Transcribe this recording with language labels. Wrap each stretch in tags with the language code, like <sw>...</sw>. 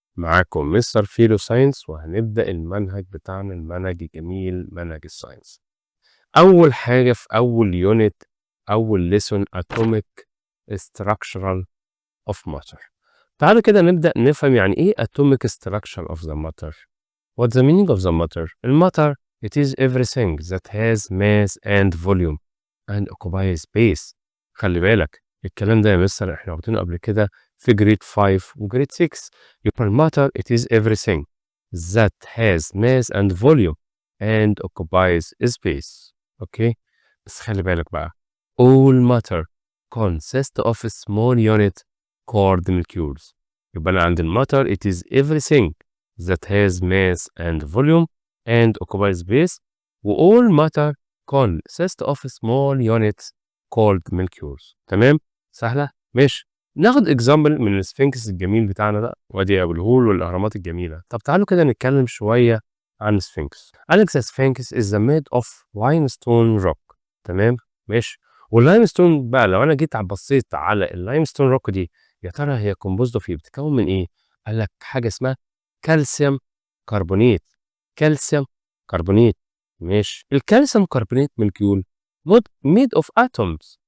<ar>معاكم مستر فيلو ساينس وهنبدأ المنهج بتاعنا، المنهج الجميل، منهج الساينس. أول حاجة في أول يونت، أول ليسون</ar> <en>Atomic Structural of Matter.</en> <ar>تعالوا كده نبدأ نفهم يعني إيه</ar> <en>Atomic Structure of the Matter. What's the meaning of the matter? الماتر it is everything that has mass and volume and occupies space.</en> <ar>خلي بالك الكلام ده يا مستر احنا واخدينه قبل كده في جريد 5 وجريد 6. يبقى الماتر</ar> <en>it is everything that has mass and volume and occupies space.</en> <ar>اوكي، بس خلي بالك بقى</ar> <en>all matter consist of a small unit called molecules.</en> <ar>يبقى انا عند الماتر</ar> <en>it is everything that has mass and volume and occupies space و all matter consist of small units called molecules.</en> <ar>تمام؟ سهلة؟ ماشي. ناخد example من السفنكس الجميل بتاعنا ده وادي ابو الهول والاهرامات الجميلة. طب تعالوا كده نتكلم شوية عن السفنكس.</ar> <en>قالك the sphinx is made of limestone rock.</en> <ar>تمام؟ ماشي. واللايمستون بقى لو انا جيت بصيت على اللايمستون روك دي، يا ترى هي</ar> <en>composed of</en> <ar>ايه؟ بتتكون من ايه؟ قال لك حاجه اسمها كالسيوم كربونيت.</ar> <en>Calcium carbonate.</en> <ar>ماشي.</ar> <en>الكالسيوم carbonate molecule made of atoms.</en>